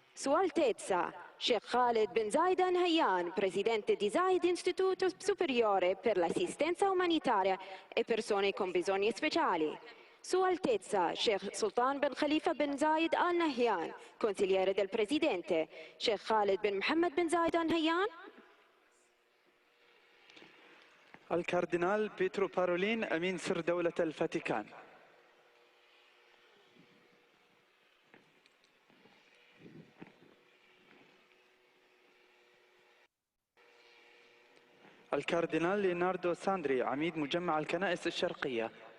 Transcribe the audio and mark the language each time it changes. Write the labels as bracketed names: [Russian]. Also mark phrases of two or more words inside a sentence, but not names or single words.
[Italian] Sua Altezza Sheikh Khalid bin Zayed Al Nahyan, presidente di Zayed Istituto Superiore per l'Assistenza Umanitaria e Persone con Bisogni Speciali. Sua Altezza Sheikh Sultan bin Khalifa bin Zayed Al Nahyan, consigliere del Presidente. Sheikh Khalid bin Mohammed bin Zayed Al Nahyan. [Arabic] الكاردينال بيترو بارولين أمين سر دولة الفاتيكان. الكاردينال ليوناردو ساندري عميد مجمع الكنائس الشرقية.